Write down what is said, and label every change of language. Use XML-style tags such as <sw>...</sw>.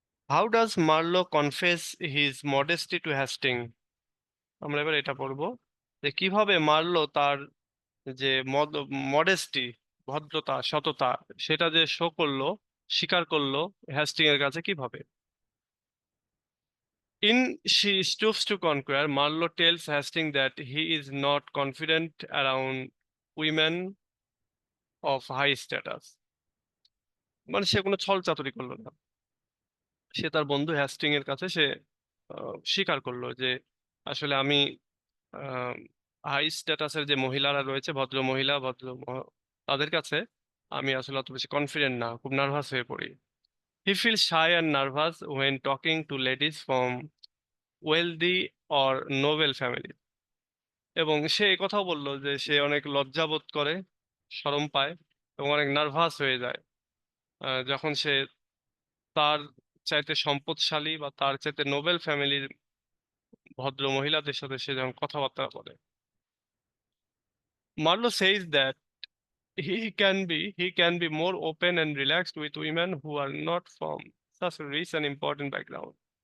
<en>How does Marlow confess his modesty to Hasting.</en> <bn>আমরা এবার এটা পড়বো যে কিভাবে মার্লো তার যে মডেস্টি, ভদ্রতা, সততা, সেটা যে শো করলো, স্বীকার করলো হ্যাস্টিং এর কাছে কিভাবে।</bn> <en>In She Stoops to Conquer, Marlowe tells Hastings that he is not confident around women of high status.</en> <bn>মানে সে কোনো ছল চাতুরি করলো না, সে তার বন্ধু হ্যাস্টিং এর কাছে সে স্বীকার করলো যে আসলে আমি হাই স্ট্যাটাসের যে মহিলারা রয়েছে, ভদ্র মহিলা তাদের কাছে আমি আসলে অত বেশি কনফিডেন্ট না, খুব নার্ভাস হয়ে পড়ি।</bn> <en>He feel shy and nervous when talking to ladies from wealthy or noble family.</en> <bn>এবং সে এই কথাও বললো যে সে অনেক লজ্জাবোধ করে, শরম পায় এবং অনেক নার্ভাস হয়ে যায় যখন সে তার চাইতে সম্পদশালী বা তার চাইতে নোবেল ফ্যামিলির ভদ্র মহিলাদের সাথে সে যখন কথাবার্তা বলে।</bn> <en>Marlowe says that he can be more open and relaxed with women who are not from such a rich and important background.</en>